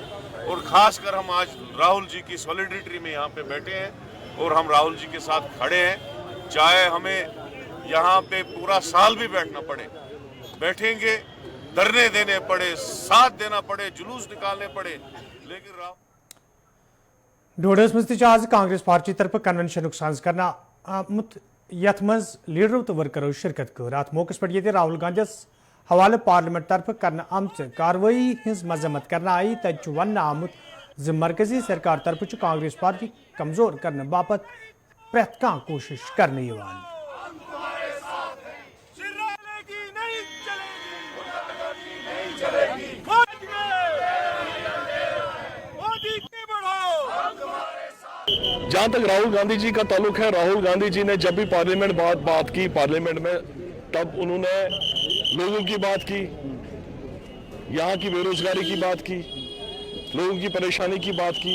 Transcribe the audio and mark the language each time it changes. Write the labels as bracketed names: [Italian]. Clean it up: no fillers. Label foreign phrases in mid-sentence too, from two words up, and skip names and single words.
[Hindi] और खासकर हम आज राहुल जी की सॉलिडरिटी में यहाँ पे बैठे हैं और हम राहुल जी के साथ खड़े हैं। चाहे हमें यहाँ पे पूरा साल भी बैठना पड़े, बैठेंगे, धरने देने पड़े, साथ देना पड़े, जुलूस निकालने पड़े, लेकिन [Kashmiri] डोडस मज आज कांग्रेस पार्टी तरफ कन्वेंशन साज करना आमुत। यथ मज लीडरों तो वर्करों शिरकत कर। अत मौके पर ये राहुल गांधी हवाले पार्लियामेंट तरफ करना आमच कार्रवाई हज मजम्मत करना आई। तत वन आमुत ज मरकजी सरकार तरफ कांग्रेस पार्टी कमजोर करने बापत प्रेत कह कोशिश करने यवान। [Hindi] जहाँ तक राहुल गांधी जी का ताल्लुक है, राहुल गांधी जी ने जब भी पार्लियामेंट बात की पार्लियामेंट में, तब उन्होंने लोगों की बात की, यहाँ की बेरोजगारी की बात की, लोगों की परेशानी की बात की।